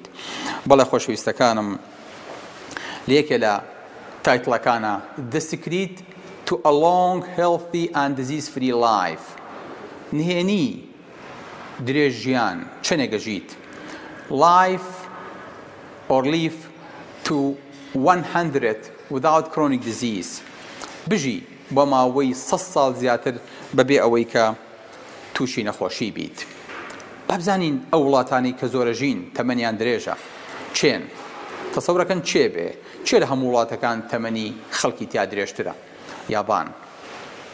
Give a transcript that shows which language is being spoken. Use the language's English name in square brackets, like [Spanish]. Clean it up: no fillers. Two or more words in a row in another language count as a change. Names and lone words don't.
[Central Kurdish] بەڵێ خۆشەویستەکانم، لێکێ لە تایتڵەکانە [English] The Secret to a Long, Healthy and Disease-Free Life، [Central Kurdish] نهێنی درێژ ژیان چەنێگە ژیت، [English] life or live to 100 without chronic disease، [Central Kurdish] بژی بۆ ماوەی 100 ساڵ زیاتر بەبێ ئەوەی کە تووشی نەخۆشی بیت. بابزانین ئەو وڵاتانی کە زۆرە ژین تەمەنیان درێژە چێن؟ تەسەورەکەن چێ بێ؟ چێ لە هەموو وڵاتەکان تەمەنی خەڵکی تیا درێژترە؟